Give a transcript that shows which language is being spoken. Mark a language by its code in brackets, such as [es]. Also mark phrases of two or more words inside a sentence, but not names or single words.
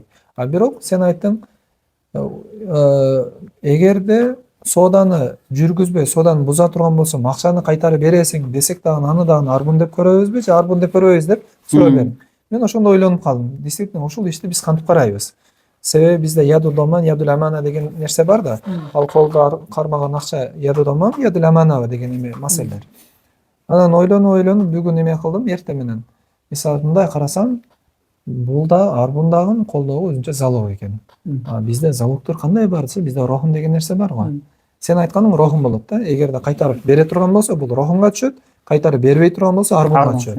[ky] Бирок сен айттың, эгерде сооданы жүргүзбөй, сооданы буза турган болсом, акчаны кайтарып бересиң десек дагы аны дагы арбун деп көрөбүзбү, же арбун деп көрөбүз деп суроо бердим. Мен ошондо ойлонуп калдым. Действительно, ушул ишти биз кантип карайбыз? Себеби бизде [ar] يد ضمان، يد أمانة [ky] деген нерсе бар да. Ал колдо кармаган акча [ar] يد ضمان، يد أمانة [ky] деген эме маселелер. Анан ойлонуп бүгүн эме кылдым, эртең менен. Мисалы мындай карасам, бул да арбундагы колдогу өзүнчө залог экен. Бизде залогдор кандай бар десе, бизде рохун деген нерсе бар го. Сен айтканың рохун болот да. Эгерде кайтарып бере турган болсо, бул рохунга түшөт, кайтарып бербей турган болсо, арбунга түшөт.